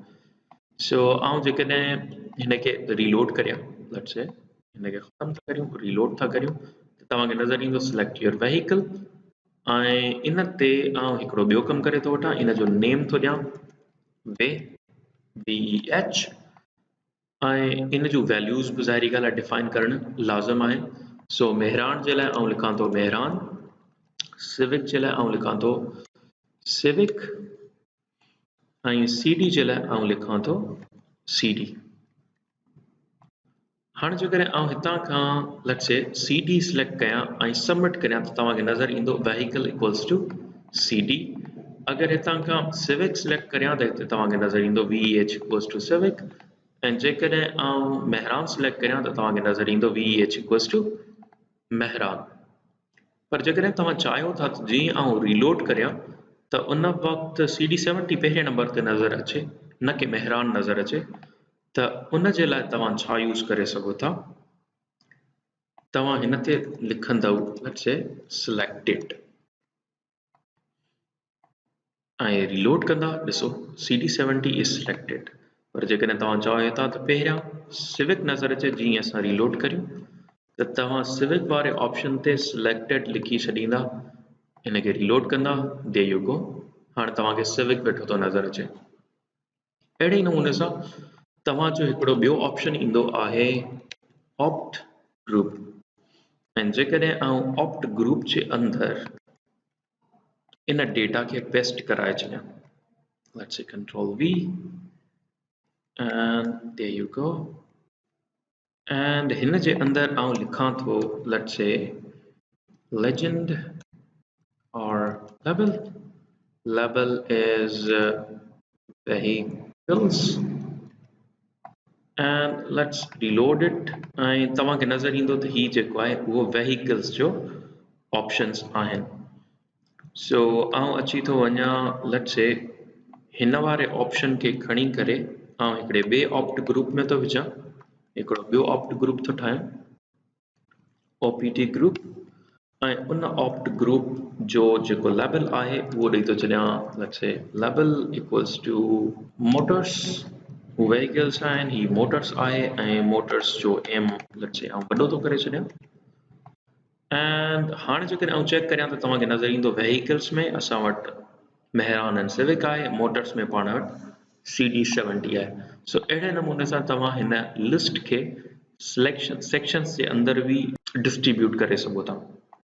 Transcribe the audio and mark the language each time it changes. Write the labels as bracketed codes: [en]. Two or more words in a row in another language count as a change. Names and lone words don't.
[sd] सो आउं जेकॾहिं हिन खे रीलोड करियां, [en] let's say [sd] हिन खे ख़तमु था करियूं, रीलोड था करियूं, त तव्हांखे नज़र ईंदो [en] select your vehicle, [sd] ऐं इन ते आउं हिकिड़ो ॿियो कमु करे थो वठां, इन जो नेम थो ॾियां वे VEH, ऐं इन जूं वैल्यूज़ बि ज़ाहिरी ॻाल्हि आहे डिफाइन करणु लाज़िम आहे। सो मेहरान जे लाइ आउं लिखां थो मेहरान, सिविक जे लाइ आउं लिखां थो सिविक, ऐं CD जे लाइ आउं लिखां थो CD। हाणे जेकॾहिं आउं हितां खां [en] let's say [sd] CD सिलेक्ट कयां ऐं सबमिट करियां त तव्हांखे नज़र ईंदो [en] vehicle equals to CD. [sd] अगरि हितां खां सिविक सिलेक्ट करियां त हिते तव्हांखे नज़र ईंदो [en] VEH equals to Civic, [sd] ऐं जेकॾहिं आउं मेहरान सिलेक्ट करियां त तव्हांखे नज़र ईंदो [en] VEH equals to Mehran. [sd] पर जेकॾहिं तव्हां चाहियो था त जीअं आउं रीलोड करियां त उन वक़्तु CD70 पहिरें नंबर ते नज़र अचे, न कि मेहरान नज़र अचे। त उन जे लाइ तव्हां छा यूज़ करे सघो था, तव्हां हिन ते लिखंदव [en] let's say selected [sd] ऐं रीलोड कंदा, ॾिसो [en] CD70 is selected. [sd] पर जेकॾहिं तव्हां चाहियो था त पहिरियां सिविक नज़र अचे जीअं असां रीलोड करियूं, त तव्हां सिविक वारे ऑप्शन ते सिलेक्टेड लिखी छॾींदा, इन खे रीलोड कंदा, [en] there you go, [sd] हाणे तव्हांखे सिविक वेठो थो नज़र अचे। अहिड़े ई नमूने सां तव्हांजो हिकिड़ो ॿियो ऑप्शन ईंदो आहे [en] opt group, [sd] ऐं जेकॾहिं आउं [en] opt group [sd] जे अंदरि इन डेटा खे पेस्ट कराए छॾियां, [en] let's say control V, and there you go, and [sd] हिन जे अंदरि आउं लिखां थो [en] let's say legend or label is vehicles, and let's reload it, [sd] ऐं तव्हांखे नज़र ईंदो त ही जेको आहे उहो vehicles जो ऑप्शंस आहिनि। सो आउं अची थो वञा [en] let's say [sd] हिन वारे ऑप्शन खे खणी करे आउं हिकिड़े ॿिए [en] opt group [sd] में थो विझां, हिकिड़ो ॿियो [en] opt group [sd] थो ठाहियां [en] OPT group, [sd] ऐं उन [en] opt group [sd] जो जेको लेबल आहे उहो ॾेई थो छॾियां [en] let's say label equals to motors, [sd] वेहिकल्स आहिनि, ही मोटर्स आहे, ऐं मोटर्स जो एम [en] let's say [sd] आउं वॾो थो करे छॾियां। एंड हाणे जेकॾहिं आउं चेक करियां त तव्हांखे नज़र ईंदो वेहिकल्स में असां वटि मेहरान ऐं सिविक आहे, मोटर्स में पाण वटि CD70 आहे। सो अहिड़े नमूने सां तव्हां हिन लिस्ट खे [en] selection sections [sd] जे अंदरि बि डिस्ट्रीब्यूट करे सघो था।